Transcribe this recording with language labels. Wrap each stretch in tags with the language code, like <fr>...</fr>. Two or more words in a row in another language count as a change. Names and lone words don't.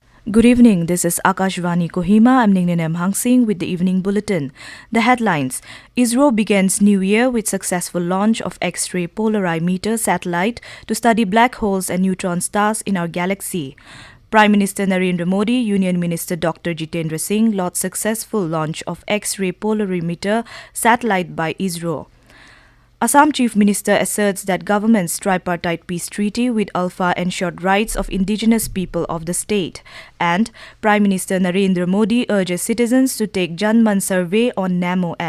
<en>Good evening, this is Akashvani Kohima. I'm Ningnem Hangsing with the evening bulletin. The headlines: ISRO begins new year with successful launch of X-ray Polarimeter Satellite to study black holes and neutron stars in our galaxy. Prime Minister Narendra Modi, Union Minister Dr. Jitendra Singh lauded successful launch of X-ray Polarimeter Satellite by ISRO. Assam Chief Minister asserts that government's tripartite peace treaty with ULFA ensured rights of indigenous people of the state. And Prime Minister Narendra Modi urges citizens to take JANMAN Survey on Namo app.</en>